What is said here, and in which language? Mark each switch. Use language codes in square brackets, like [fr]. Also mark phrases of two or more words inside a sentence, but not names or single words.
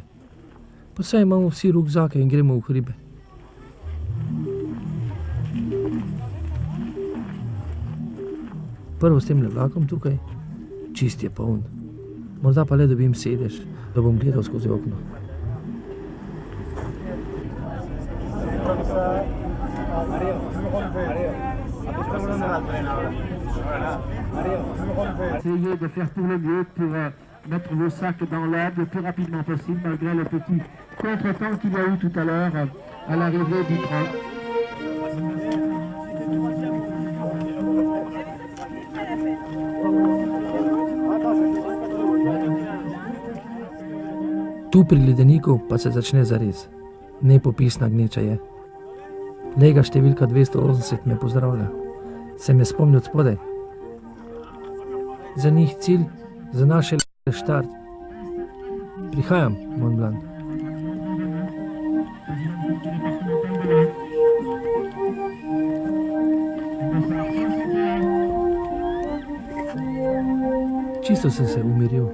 [sl] Pa saj imamo vsi rukzake in gremo v hribe. Prvo s temle vlakom tukaj, čist je poln. Morda pa le dobim sedež, da bom gledal skozi okno. [fr] Essayez de faire tout le mieux pour mettre vos sacs dans l'herbe le plus rapidement possible, malgré le petit contretemps qu'il y a eu tout à l'heure à l'arrivée du train. [sl] Tu pri ledeniku pa se začne zares. Nepopisna gneča je. Lega številka 280 me pozdravlja. Se me spomni od spodaj. Za njih cilj, za naše štart. Prihajam, Mont Blanc. Čisto sem se umiril.